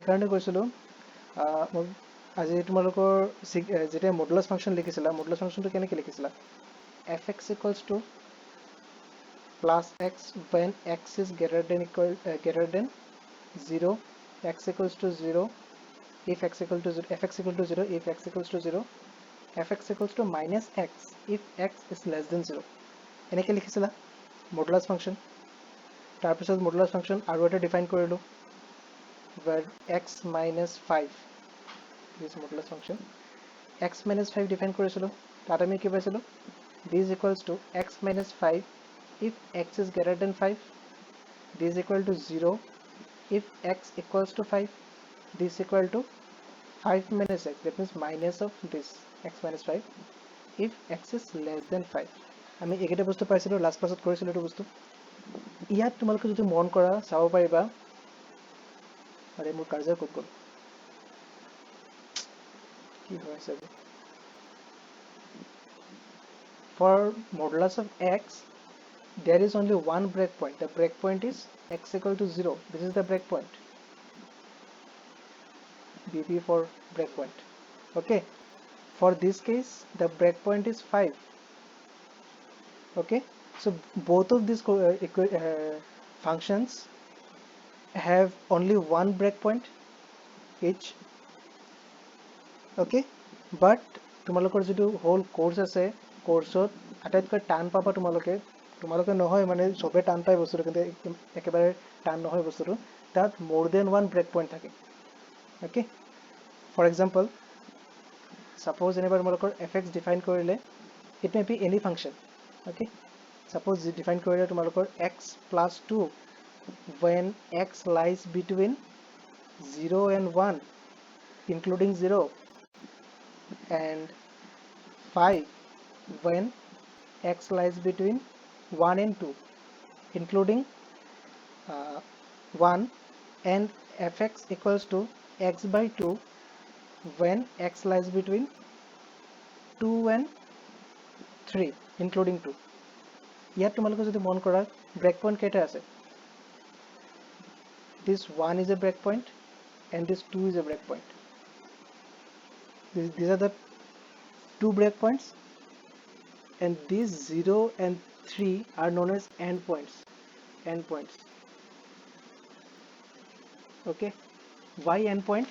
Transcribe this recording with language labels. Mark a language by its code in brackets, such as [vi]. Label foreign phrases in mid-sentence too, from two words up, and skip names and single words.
[as] কাৰণে কৈছিলোঁ আজি তোমালোকৰ যেতিয়া মডুলাছ ফাংচন লিখিছিলা, মডুলাছ ফাংচনটো কেনেকৈ লিখিছিলা? [en] fx equals to plus x when x is greater than 0, x equals to 0 if x equal to 0, fx equal to 0 if x equals to 0, fx equals to minus x if x is less than 0. [as] এনেকৈ লিখিছিলা মডুলাছ ফাংচন। তাৰপিছত মডুলাছ ফাংচন আৰু এটা ডিফাইন কৰিলোঁ, [en] where x minus 5, this modulus function x minus 5 define কৰিছিলোঁ। [as] তাত আমি কি পাইছিলোঁ? [en] this is equals to x minus 5 if x is greater than 5, this is equal to 0 if x equals to 5, this is equal to 5 minus x, that means minus of this x minus 5 if x is less than 5. [as] আমি এইকেইটা বস্তু পাইছিলোঁ, [en] last class [as] কৰিছিলোঁ এইটো বস্তু। ইয়াত তোমালোকে যদি মন কৰা চাব পাৰিবা, আৰে মোৰ কাৰ্জাৰ ক'ত গ'ল, কি হৈছে? [en] For modulus of x, there is only one breakpoint. The breakpoint is x equal to 0. This is the breakpoint. BP for breakpoint. Okay. For this case, the breakpoint is 5. Okay. So both of these functions have only one breakpoint each. Okay. [as] But তোমালোকৰ যিটো [en] whole course [as] আছে, কোৰ্সত আটাইতকৈ টান পাবা তোমালোকে নহয়, মানে চবে টান পায় বস্তুটো, কিন্তু একেবাৰে টান নহয় বস্তুটো। তাত মোৰ [en] then one break point [as] থাকে। [en] Okay, for example suppose [as] যেনিবা তোমালোকৰ এফ এক্স ডিফাইন কৰিলে, [en] it may be any function. Okay, suppose [as] ডিফাইন কৰিলে তোমালোকৰ [en] x plus 2 when x lies between 0 and 1 including 0, and 5 when x lies between 1 and 2 including 1, and fx equals to x by 2 when x lies between 2 and 3 including 2. [as] ইয়াত তোমালোকে যদি মন কৰা [en] break point [as] কেইটা আছে? [en] This 1 is a break point and this 2 is a break point. These are the two break points, and these 0 and 3 are known as endpoints. Okay, why endpoint?